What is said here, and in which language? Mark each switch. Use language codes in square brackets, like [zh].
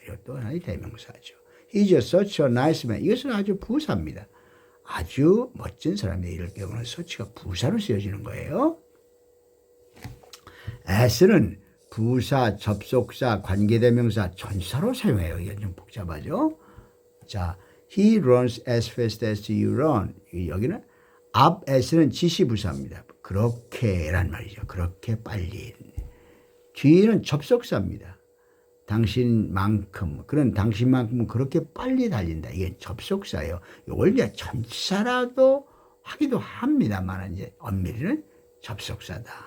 [ko] 이것도 하나의 대명사죠. [en] He's such a nice man. [ko] 이것은 아주 부사입니다. 아주 멋진 사람이 이럴 경우는 such가 부사로 쓰여지는 거예요. as는 부사, 접속사, 관계대명사, 전사로 사용해요. 이게 좀 복잡하죠. [en] 자, he runs as fast as you run. [ko] 여기는 up as는 지시부사입니다. 그렇게란 말이죠. 그렇게 빨리. 뒤에는 접속사입니다. 당신만큼, 그런 당신만큼 그렇게 빨리 달린다. 이게 접속사예요. 이걸 이제 전치사라도 하기도 합니다만, 이제 엄밀히는 접속사다.